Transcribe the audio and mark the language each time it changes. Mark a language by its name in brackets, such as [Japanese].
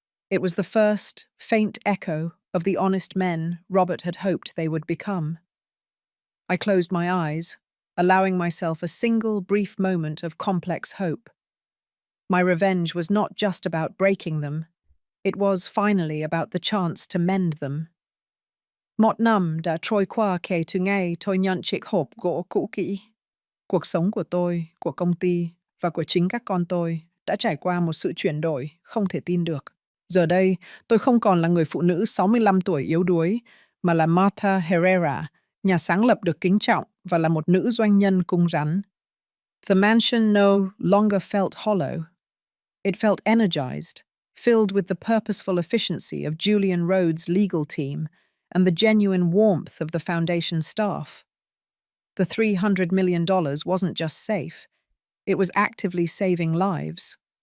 [English] It was the first, faint echo of the honest men Robert had hoped they would become. I closed my eyes, allowing myself a single brief moment of complex hope. My revenge was not just about breaking them, it was finally about the chance to mend them. [Vietnamese] Một năm đã trôi qua kể từ ngày tôi nhận chiếc hộp gỗ cũ kỹ. Cuộc sống của tôi, của công ty và của chính các con tôi đã trải qua một sự chuyển đổi không thể tin được. Giờ đây, tôi không còn là người phụ nữ 65 tuổi yếu đuối, mà là Martha Herrera, nhà sáng lập được kính trọng và là một nữ doanh nhân cứng rắn. [English] The mansion no longer felt hollow. It felt energized, filled with the purposeful efficiency of Julian Rhodes' legal team and the genuine warmth of the foundation staff. The $300 million wasn't just safe, it was actively saving lives.